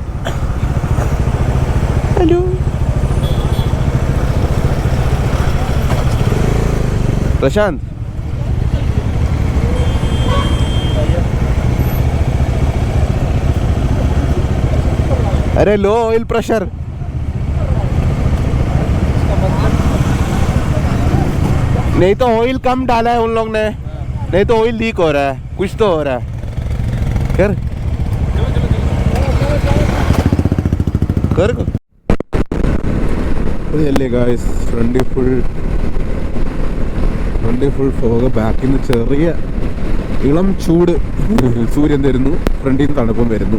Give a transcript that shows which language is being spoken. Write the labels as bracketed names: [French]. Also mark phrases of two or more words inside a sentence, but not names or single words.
[Hindi] ഹലോ प्रशांत, अरे [English] low oil pressure. [Hindi] नहीं तो ऑयल कम डाला है उन लोग ने, नहीं तो [English] oil leak [Hindi] हो रहा है, कुछ तो हो रहा है. [Malayalam] कर അല്ലേ ഗായ്സ്, ഫ്രണ്ടിൽ [English] full fog. [Malayalam] ബാക്കിൽ നിന്ന് ചെറിയ ഇളം ചൂട് സൂര്യൻ തരുന്നു, ഫ്രണ്ടിൽ നിന്ന് തണുപ്പും വരുന്നു.